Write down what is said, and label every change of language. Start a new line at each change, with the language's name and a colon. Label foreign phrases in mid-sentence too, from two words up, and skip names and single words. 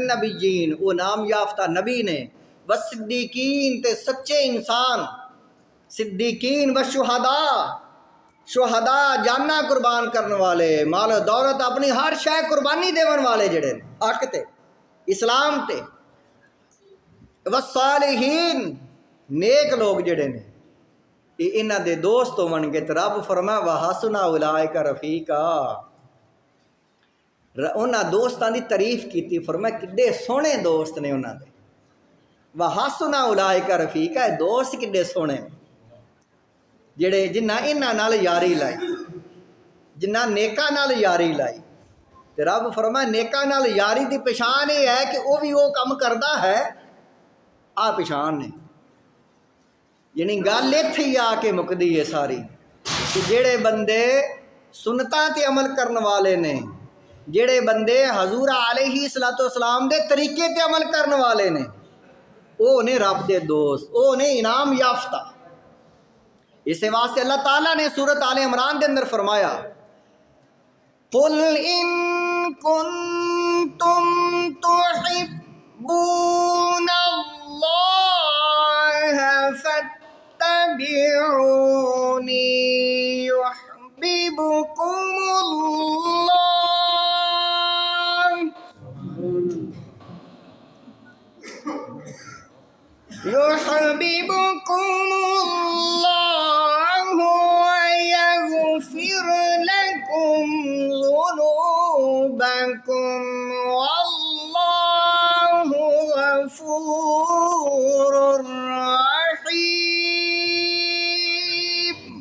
Punjabi: ਨਬੀਯੀਨ, ਵੋ ਨਾਮ ਯਾਫ਼ਤਾ ਨਬੀ ਨੇ,
Arabic: و صديقين
Punjabi: ਤੇ ਸੱਚੇ ਇਨਸਾਨ,
Arabic: صديقين و شهداء، شهداء
Punjabi: ਜਾਨਾਂ ਕੁਰਬਾਨ ਕਰਨੇ ਵਾਲੇ, ਮਾਲ ਦੌਲਤ ਅਪਣੀ ਹਰ ਸ਼ੈ ਕੁਰਬਾਨੀ ਦੇਵਣ ਵਾਲੇ ਜਿਹੜੇ ਹੱਕ ਤੇ ਇਸਲਾਮ ਤੇ,
Arabic: و صالحين
Punjabi: ਨੇਕ ਲੋਗ ਜਿਹੜੇ ਨੇ ਇਨ੍ਹਾਂ ਦੇ ਦੋਸਤ ਹੋਵਣਗੇ। ਤੇ ਰੱਬ ਫ਼ਰਮਾਇਆ
Arabic: وحسن أولئك رفيقا,
Punjabi: ਉਨ੍ਹਾਂ ਦੋਸਤਾਂ ਦੀ ਤਾਰੀਫ਼ ਕੀ, ਫ਼ਰਮਾਇਆ ਕਿੱਡੇ ਸੋਹਣੇ ਦੋਸਤ ਨੇ ਉਨ੍ਹਾਂ ਦੇ।
Arabic: وحسن أولئك رفيقا,
Punjabi: ਦੋਸਤ ਕਿੱਡੇ ਸੋਹਣੇ ਜਿਹੜੇ ਜਿਨ੍ਹਾਂ ਇਨ੍ਹਾਂ ਨਾਲ ਯਾਰੀ ਲਾਈ, ਜਿਨ੍ਹਾਂ ਨੇਕਾਂ ਨਾਲ ਯਾਰੀ ਲਾਈ। ਤੇ ਰੱਬ ਫ਼ਰਮਾਇਆ ਨੇਕਾਂ ਨਾਲ ਯਾਰੀ ਦੀ ਪਛਾਣ ਯੇ ਹੈ ਕਿ
Urdu: وہ بھی وو کام کرتا ہے,
Punjabi: ਆ ਪਛਾਣ ਨੇ। ਯਾਨੀ ਗੱਲ ਇੱਥੇ ਹੀ ਆ ਕੇ ਮੁੱਕਦੀ ਹੈ ਸਾਰੀ ਕਿ ਜਿਹੜੇ ਬੰਦੇ ਸੁੰਨਤਾਂ ਤੇ ਅਮਲ ਕਰਨੇ ਵਾਲੇ ਨੇ, ਜਿਹੜੇ ਬੰਦੇ ਹਜ਼ੂਰ ਅਲੈਹਿੱਸਲਾਮ ਦੇ ਤਰੀਕੇ ਤੇ ਅਮਲ ਕਰਨੇ ਵਾਲੇ ਨੇ, ਵੋ ਨੇ ਰੱਬ ਦੇ ਦੋਸਤ, ਵੋ ਨੇ ਇਨਾਮ ਯਾਫ਼ਤਾ। ਇਸ ਵਾਸਤੇ ਅੱਲਾਹ ਤਾਲਾ ਨੇ ਸੂਰਤ ਆਲੇ ਇਮਰਾਨ ਕੇ ਅੰਦਰ ਫ਼ਰਮਾਇਆ
Arabic: قل إن كنتم تحبون الله فاتبعوني يحببكم الله يحببكم الله و يغفر لكم ذنوبكم والله غفور رحيم.